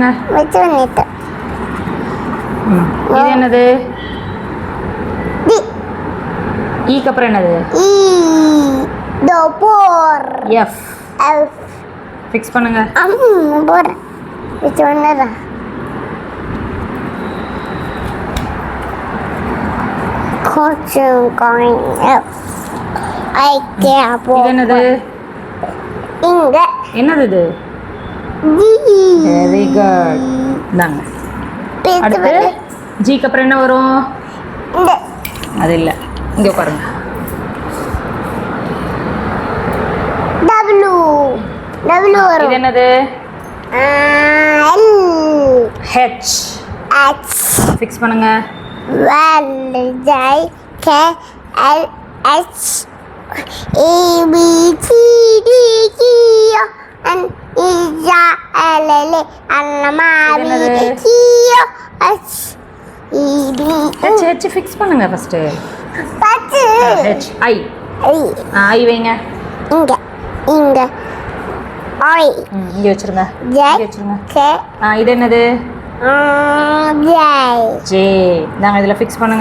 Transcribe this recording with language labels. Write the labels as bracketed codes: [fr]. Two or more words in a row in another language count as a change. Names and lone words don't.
[ta] வெச்சு பண்ணிட்ட. இது என்னது? டி. க்கு அப்புறம் என்னது? போர். F. ஃபிக்ஸ் பண்ணுங்க. போர். வெச்சு பண்ணறா. [en] Coaching going up. I can't. [ta] இது என்னது? இங்க. என்னது இது? [en] very good. [ta] நாங்க அடுத்து G க்கு அப்புறம் என்ன வரும்? அது இல்ல, இங்க உட்காருங்க. W வரும். இது என்னது? L. H. ஃபிக்ஸ் பண்ணுங்க. [en] L J K L H A B C D E F N E J L L M N O P H E B [ta] H ஃபிக்ஸ் பண்ணுங்க ஃபர்ஸ்ட். பத்து. H I வைங்க. இங்க I இங்க வச்சிருங்க. K இது என்னது? J. நாங்க இதுல ஃபிக்ஸ் பண்ணுங்க.